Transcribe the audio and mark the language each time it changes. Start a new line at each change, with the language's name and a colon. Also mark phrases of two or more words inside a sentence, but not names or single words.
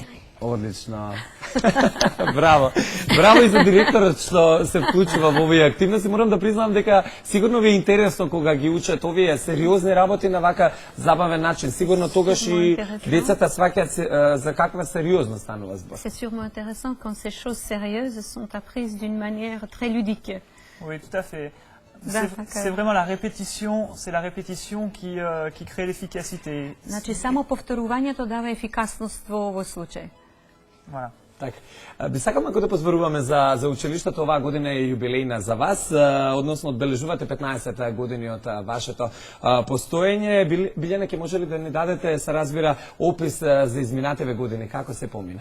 Macedonian: Одлично. Браво. Браво и за директорот што се вклучува во овие активности. Морам да признам дека сигурно ви е интересно кога ги учат овие сериозни работи на вака забавен начин. Сигурно тогаш Много и интересно. децата сваќаат за каква сериозност станува збор.
French: C'est sûrement intéressant quand ces choses sérieuses sont apprises d'une manière très ludique. Oui, tout à fait. D'accord. C'est vraiment la répétition, c'est la répétition qui crée l'efficacité.
Macedonian: Значи само повторувањето дава ефикасност во овој случај.
French: Voilà.
Macedonian: Така. Би сакам ако да позборуваме за училиштето, оваа година е јубилејна за вас, односно одбележувате 15 години од вашето постоење. Билјана, ќе може ли да ни дадете, се разбира, опис за изминативе години, како се помина?